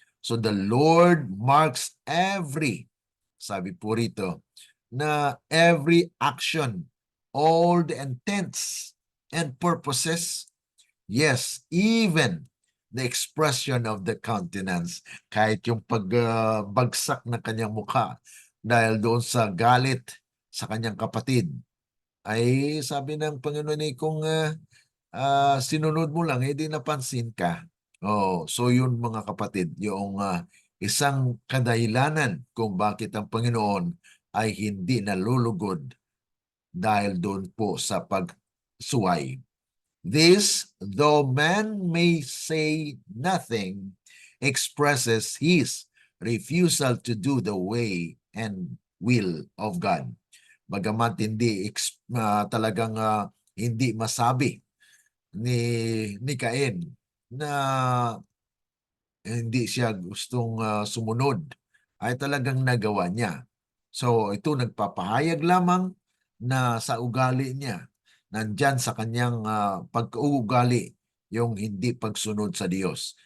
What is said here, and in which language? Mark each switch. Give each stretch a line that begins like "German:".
English: So the Lord marks
Filipino: sabi po rito, na
English: every action, all the intents and purposes, yes, even the expression of the countenance,
Filipino: kahit yung pagbagsak ng kanyang mukha dahil doon sa galit sa kanyang kapatid, ay sabi ng Panginoon ay kung sinunod mo lang, di napansin ka. Oh, so yun mga kapatid, yung isang kadahilanan kung bakit ang Panginoon ay hindi nalulugod dahil doon po sa pagsuway.
English: This, though man may say nothing, expresses his refusal to do the way and will of God.
Filipino: Bagamat hindi talagang hindi masabi ni Cain na hindi siya gustong sumunod, ay talagang nagawa niya. So ito nagpapahayag lamang na sa ugali niya, nandyan sa kanyang pagkaugali yung hindi pagsunod sa Diyos.